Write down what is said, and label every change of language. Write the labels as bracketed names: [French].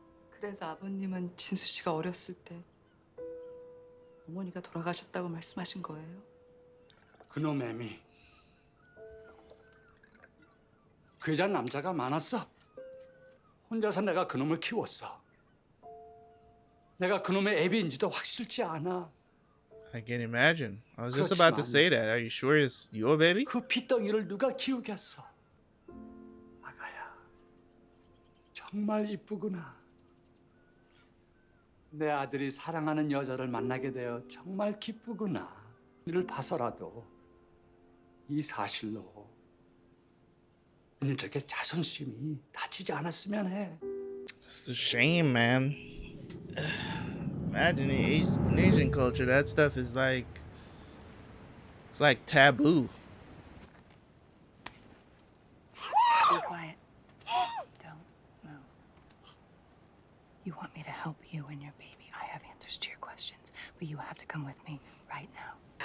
[Korean] 그래서 아버님은 진수 씨가 어렸을 때 어머니가 돌아가셨다고 말씀하신 거예요? 그놈 애미. 그 여자 남자가 많았어. 혼자서 내가 그놈을 키웠어. 내가 그놈의 애비인지도 확실치 않아. [English] I can imagine. I was just about to say that. Are you sure it's your baby? [Korean] 그 피덩이를 누가 키우겠어? 아가야, 정말 이쁘구나. 내 아들이 사랑하는 여자를 만나게 되어 정말 기쁘구나. 이를 봐서라도 이 사실로 민족의 자존심이 다치지 않았으면 해. [English] It's the shame, man. Imagine in Asian culture, that stuff is like, it's like taboo. Be quiet. Don't move. You want me to help you and your baby. I have answers to your questions, but you have to come with me right now.